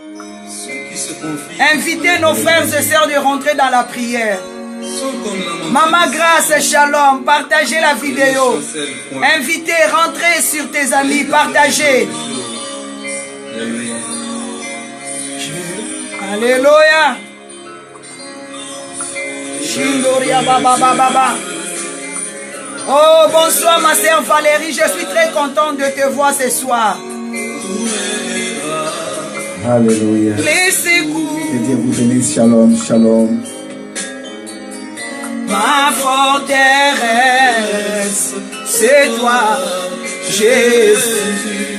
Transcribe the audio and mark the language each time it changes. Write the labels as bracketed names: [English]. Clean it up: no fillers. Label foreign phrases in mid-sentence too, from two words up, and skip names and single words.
[French] Invitez nos frères et sœurs de rentrer dans la prière. Maman Grâce, shalom. Partagez la vidéo. Invitez, rentrez sur tes amis. Partagez. Alléluia. Shindoria baba baba. Oh, bonsoir ma sœur Valérie, je suis très contente de te voir ce soir. Alléluia. Les secours. Que Dieu vous bénisse. Shalom, shalom. Ma forteresse, c'est toi, Jésus.